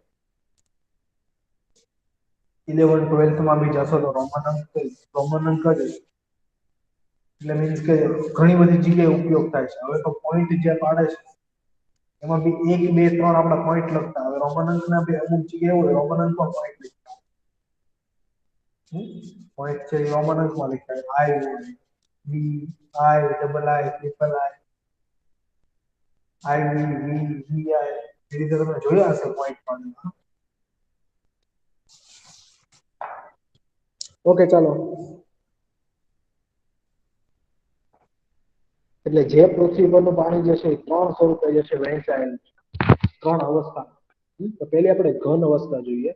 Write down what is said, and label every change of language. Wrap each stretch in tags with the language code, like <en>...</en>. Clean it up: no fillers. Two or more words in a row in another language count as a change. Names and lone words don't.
<gu>11 12th માં બી જશો તો રોમન અંક જ એટલે મીન્સ કે ઘણી બધી જગ્યાએ ઉપયોગ થાય છે. હવે તો પોઈન્ટ જે પાડે છે એમાં બી 1 2 3 આપણા પોઈન્ટ લખતા. હવે રોમન અંકના બી અમુક જગ્યાએ એવું હોય રોમન અંકમાં પોઈન્ટ લખતા. પોઈન્ટ છે એ રોમન અંકમાં લખાય. I હોય</gu> <en>v i double i triple i v v vi</en> <gu>એ રીતે તમે જોયા હશે પોઈન્ટ પાડેલા. ઓકે ચાલો. એટલે જે પૃથ્વી પરનું પાણી જે છે એ 3 સ્વરૂપે જે છે વહેંચાયેલું છે. 3 અવસ્થા. તો પહેલી આપણે ઘન અવસ્થા જોઈએ.</gu>